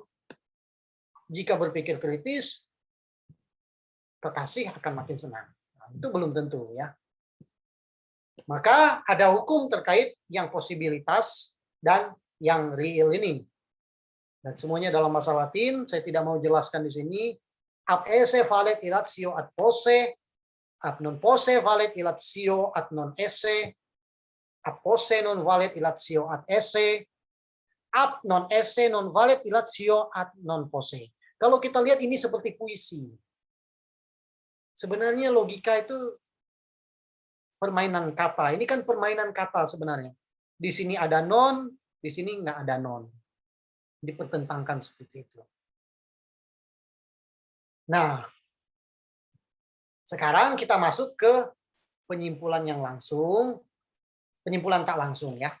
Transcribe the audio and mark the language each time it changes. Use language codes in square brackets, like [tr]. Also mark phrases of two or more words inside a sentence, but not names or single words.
[id] Jika berpikir kritis, kekasih akan makin senang. Nah, itu belum tentu ya. Maka ada hukum terkait yang posibilitas dan yang real ini. Dan semuanya dalam bahasa Latin, saya tidak mau jelaskan di sini. [la] Ab esse valet illatio ad posse, ab non posse valet illatio ad non esse, ab posse non valet illatio ad esse, ab non esse non valet illatio ad non posse. [id] Kalau kita lihat ini seperti puisi. Sebenarnya logika itu permainan kata. Ini kan permainan kata sebenarnya. Di sini ada non, di sini nggak ada non. Dipertentangkan seperti itu. Nah, sekarang kita masuk ke penyimpulan yang langsung, penyimpulan tak langsung ya.